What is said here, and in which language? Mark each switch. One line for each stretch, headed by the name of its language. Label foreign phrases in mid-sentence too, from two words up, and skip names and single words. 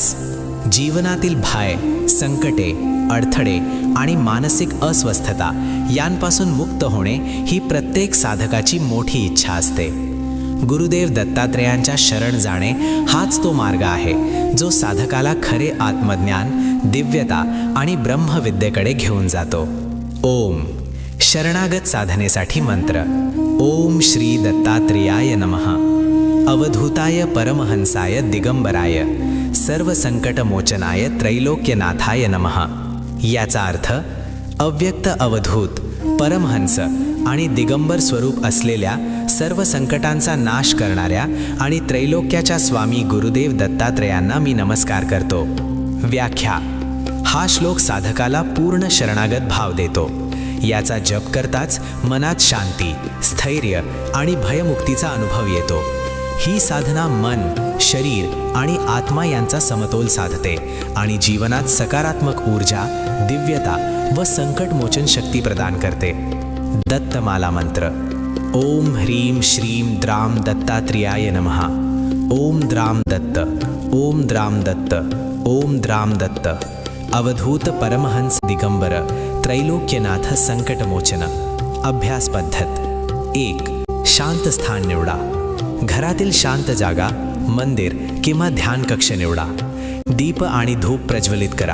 Marathi: जीवनातील भय, संकटे, अडथळे आणि मानसिक अस्वस्थता यांपासून मुक्त होणे ही प्रत्येक साधकाची मोठी इच्छा असते. गुरुदेव दत्तात्रेयांच्या शरण जाणे हाच तो मार्ग आहे जो साधकाला खरे आत्मज्ञान, दिव्यता आणि ब्रह्मविद्येकडे घेऊन जातो.
Sanskrit: ओम.
Marathi: शरणागत साधनेसाठी मंत्र.
Sanskrit: ओम श्री दत्तात्रेयाय नमः. अवधूताय परमहंसाय दिगंबराय सर्व संकटमोचनाय त्रैलोक्यनाथाय नमः.
Marathi: याचा अर्थ अव्यक्त अवधूत, परमहंस आणि दिगंबर स्वरूप असलेल्या सर्व संकटांचा नाश करणाऱ्या आणि त्रैलोक्याच्या स्वामी गुरुदेव दत्तात्रेयांना मी नमस्कार करतो. व्याख्या. हा श्लोक साधकाला पूर्ण शरणागत भाव देतो. याचा जप करताच मनात शांती, स्थैर्य आणि भयमुक्तीचा अनुभव येतो. ही साधना मन, शरीर आणि आत्मा यांचा समतोल साधते आणि जीवनात सकारात्मक ऊर्जा, दिव्यता व संकटमोचन शक्ती प्रदान करते. दत्तमाला मंत्र.
Sanskrit: ओम ह्रीं श्रीं द्रां दत्तात्रेयाय नमः. ओम द्रां दत्त, ओम द्रां दत्त, ओम द्रां दत्त. अवधूत परमहंस दिगंबर त्रैलोक्यनाथ संकटमोचन.
Marathi: अभ्यास पद्धत. 1. शांत स्थान निवडा. घरातील शांत जागा, मंदिर किंवा ध्यान कक्ष निवडा. दीप आणि धूप प्रज्वलित करा.